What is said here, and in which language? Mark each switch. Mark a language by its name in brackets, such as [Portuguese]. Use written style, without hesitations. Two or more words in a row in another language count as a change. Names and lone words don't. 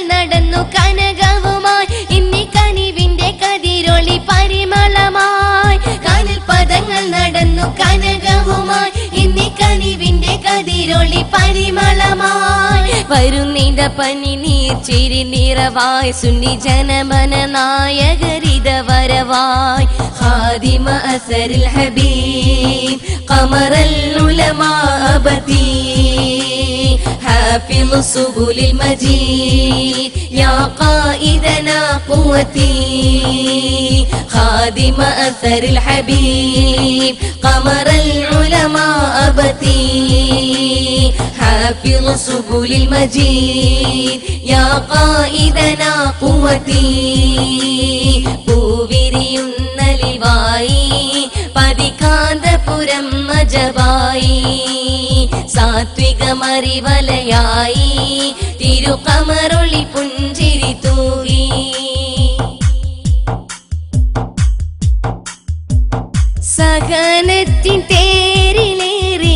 [Malayalam] നടന്നു കനകവുമായി ഇന്നി കനിവിന്റെ കതിരൊളി പരിമളമായി കനൽ പദങ്ങൾ നടന്നു കനകവുമായി ഇന്നി കനിവിന്റെ കതിരൊളി പരിമളമായി വരുന്നിട പനി നീർച്ചിരി നിറവായി സുന്നി ജനമന നായകരിത വരവായി [Arabic] خادم أثر الحبيب قمر العلماء أبتي حافظ سبل المجيد يا قائدنا قوتي خادم أثر الحبيب قمر العلماء أبتي حافظ سبل المجيد يا قائدنا قوتي [Malayalam] പൂവിരിയുന്നലിവായി പതികാന്തപുരം മജബായി സാത്വികമറിവലയായി തിരുകമറുളി പുഞ്ചിരി തൂകി സഹനത്തിൻ തേരിലേറി